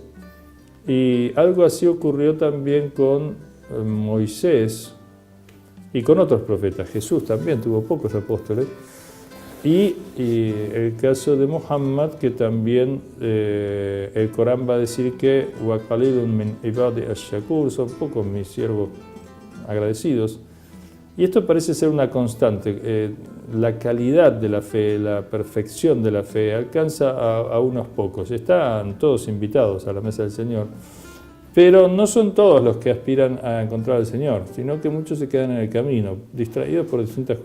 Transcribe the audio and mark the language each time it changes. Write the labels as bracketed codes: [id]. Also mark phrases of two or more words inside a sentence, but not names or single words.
[es] Y algo así ocurrió también con Moisés y con otros profetas. Jesús también tuvo pocos apóstoles. Y el caso de Muhammad, que también el Corán va a decir que [ar] وَقَلِيلٌ مِنْ عِبَادِي الشَّكُورِ, [es] son pocos mis siervos agradecidos. Y esto parece ser una constante. La calidad de la fe, la perfección de la fe alcanza a unos pocos. Están todos invitados a la mesa del Señor, pero no son todos los que aspiran a encontrar al Señor, sino que muchos se quedan en el camino, distraídos por distintas cuestiones.